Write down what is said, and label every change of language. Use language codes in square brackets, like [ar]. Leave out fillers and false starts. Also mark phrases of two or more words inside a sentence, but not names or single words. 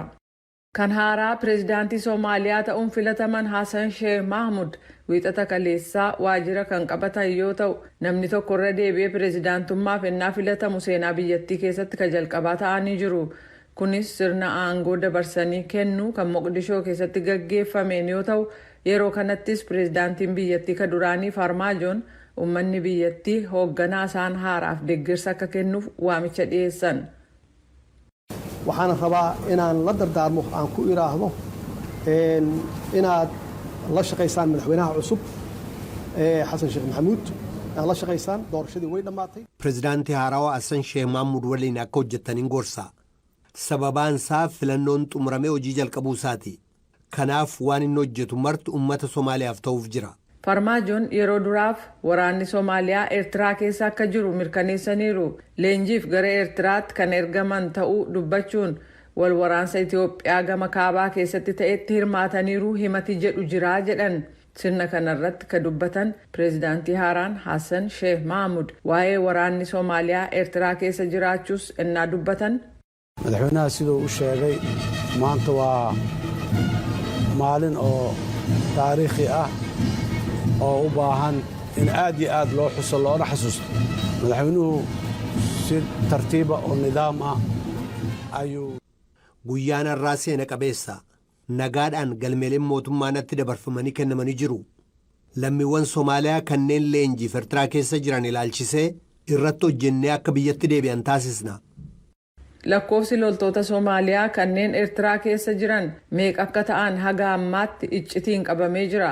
[om] Kan haaraa pireezidaantii Soomaaliyaa ta'uun filataman Hassan Sheikh Mahmud wiixata kaleessaa waajjira kan qabatan yoo ta'u namni tokko irra deebi'ee pireezidaantummaaf ennaa filatamu seenaa biyyattii keessatti ka jalqabaa ta'anii jiru. Kunis sirna aangoo dabarsanii kennuu kan Moqdishoo keessatti gaggeeffameen yoo ta'u yeroo kanattis pireezidaantiin biyyattii ka duraanii Farmaajoon uummanni biyyattii hoogganaa isaan haaraaf deeggarsa akka kennuuf waamicha dhiyeessan. [so] waxaan rabaa inaan la dardaarmo aan ku iraahdo inaad la shaqaysaan madaxweynaha cusub xasan sheekh maxamuud aan la shaqaysaan doorashadii way dhammaatay. [om] Pireezidaantii haarawaa Hassan Sheekh Mahmud waliin akka hojjettaniin gorsa. Sababaan isaa filannoon xumuramee hojii jalqabuu isaati. Kanaaf waan inni hojjetu marti uummata Somaaliyaaf ta'uuf jira. Farmaajoon yeroo duraaf waraanni Soomaaliyaa Eertiraa keessa akka jiru mirkaneessaniiru. Leenjiif gara Eertiraatti kan ergaman ta'uu dubbachuun wal waraansa Itoophiyaa gama kaabaa keessatti ta'etti hirmaataniiru himati jedhu jiraa jedhan. Sirna kanarratti ka dubbatan pireezidaantii haaraan Hassan Sheekh Mahmud waa'ee waraanni Soomaaliyaa Eertiraa keessa jiraachuus innaa dubbatan. [so] Madaxweynaha sidoo u sheegay maanta waa maalin oo taariikhi ah oo u baahan in aad iyo aad loo xuso loona xasuusto. Madaxweynuhu si tartiiba oo nidaam ah ayuu [om] guyyaan irraa seena qabeessa. Nagaadhaan galmeeleen mootummaa natti dabarfamanii kennamanii jiru. Lammiiwwan Soomaaliyaa kanneen leenjiif Eertiraa keessa jiran ilaalchisee irratti hojjennee akka biyyatti deebi'an taasisna. Lakkoofsi loltoota Soomaaliyaa kanneen Eertiraa keessa jiran meeqa akka ta'an haga ammaatti iccitiin qabamee jira.